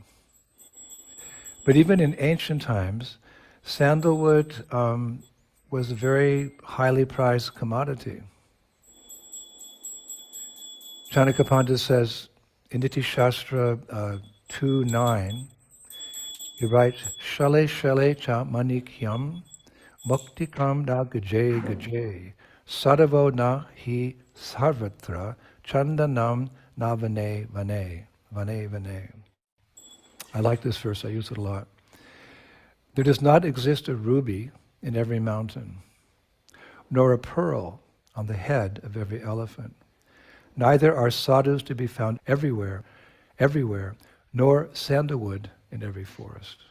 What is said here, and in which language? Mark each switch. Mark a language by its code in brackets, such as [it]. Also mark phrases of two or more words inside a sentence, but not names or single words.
[en] But even in ancient times, sandalwood was a very highly prized commodity. Chanakya Pandit says, in Niti Shastra 2.9, he writes, [sa] शैले शैले च माणिक्यं, मौक्तिकं न गजे गजे, साधवो न हि सर्वत्र, चन्दनं न वने वने, वने वने. [en] I like this verse, I use it a lot. There does not exist a ruby in every mountain, nor a pearl on the head of every elephant. Neither are sadhus to be found everywhere, nor sandalwood in every forest.